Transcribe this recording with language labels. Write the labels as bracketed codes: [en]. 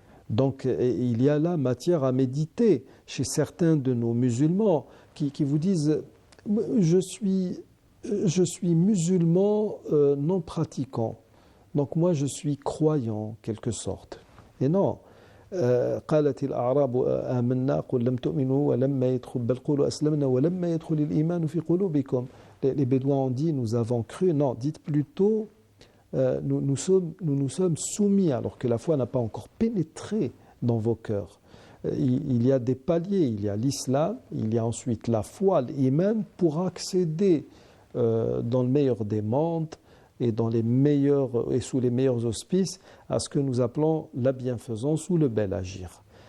[fr] Donc il y a là matière à méditer chez certains de nos musulmans qui vous disent je suis musulman non pratiquant, donc moi je suis croyant en quelque sorte. Et non. [ar] قالت الأعراب آمنا قل لم تؤمنوا ولما يدخل بل قولوا أسلمنا ولما يدخل الإيمان في قلوبكم. [fr] Les Bédouins ont dit nous avons cru. Non, dites plutôt nous nous sommes soumis, alors que la foi n'a pas encore pénétré dans vos cœurs. Il y a des paliers, il y a l'islam, il y a ensuite la foi, l'iman, pour accéder dans le meilleur des mondes et sous les meilleurs auspices à ce que nous appelons la bienfaisance ou le bel agir.